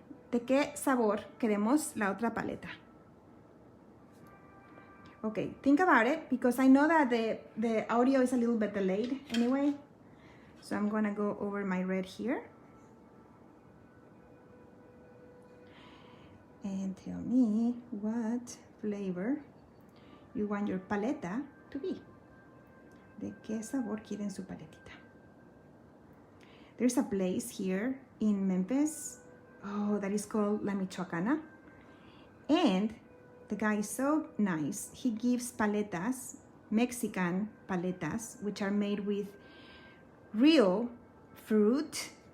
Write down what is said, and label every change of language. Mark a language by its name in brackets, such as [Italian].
[Spanish] ¿De qué sabor queremos la otra paleta? [English] Okay, think about it because I know that the audio is a little bit delayed anyway. So I'm gonna go over my red here. And tell me what flavor you want your paleta to be. [Spanish] ¿De qué sabor quieren su paletita? [English] There's a place here in Memphis, that is called La Michoacana. And the guy is so nice. He gives paletas, Mexican paletas, which are made with real fruit.